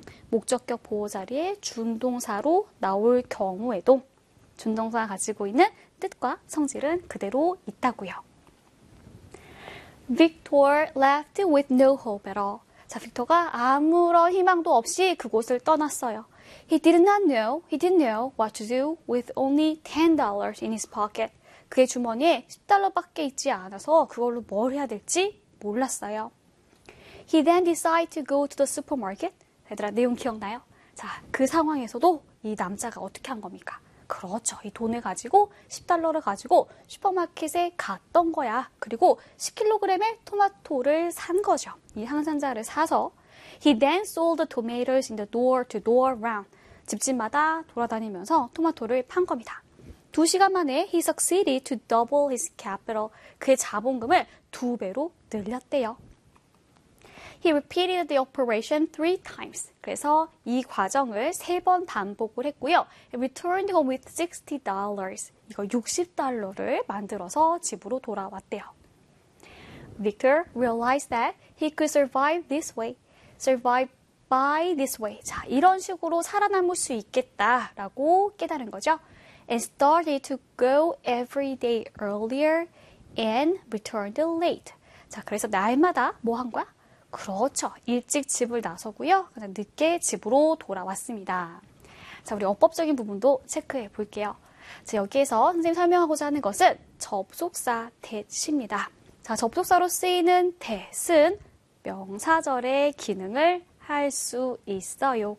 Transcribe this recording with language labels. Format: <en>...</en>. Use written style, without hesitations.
<ko>목적격 보호 자리에 준동사로 나올 경우에도 준동사가 가지고 있는 뜻과 성질은 그대로 있다고요.</ko> <en>Victor left with no hope at all.</en> <ko>자, 빅토가 아무런 희망도 없이 그곳을 떠났어요.</ko> <en>He didn't know what to do with only $10 in his pocket.</en> <ko>그의 주머니에 10달러밖에 있지 않아서 그걸로 뭘 해야 될지 몰랐어요.</ko> <en>He then decided to go to the supermarket.</en> <ko>얘들아, 내용 기억나요? 자, 그 상황에서도 이 남자가 어떻게 한 겁니까? 그렇죠. 이 돈을 가지고, 10달러를 가지고 슈퍼마켓에 갔던 거야. 그리고 10kg의 토마토를 산 거죠. 이 항산자를 사서.</ko> <en>He then sold the tomatoes in the door to door round.</en> <ko>집집마다 돌아다니면서 토마토를 판 겁니다. 2시간 만에</ko> <en>he succeeded to double his capital.</en> <ko>그의 자본금을 두 배로 늘렸대요.</ko> <en>He repeated the operation three times.</en> <ko>그래서 이 과정을 세번 반복을 했고요.</ko> <en>He returned home with $60.</en> <ko>이거 60달러를 만들어서 집으로 돌아왔대요.</ko> <en>Victor realized that he could survive this way. Survive by this way.</en> <ko>자, 이런 식으로 살아남을 수 있겠다라고 깨달은 거죠.</ko> <en>And started to go every day earlier and returned late.</en> <ko>자, 그래서 날마다 뭐한 거야? 그렇죠. 일찍 집을 나서고요. 그냥 늦게 집으로 돌아왔습니다. 자, 우리 어법적인 부분도 체크해 볼게요. 자, 여기에서 선생님 설명하고자 하는 것은 접속사 대시입니다. 자, 접속사로 쓰이는 대는 명사절의 기능을 할수 있어요.</ko>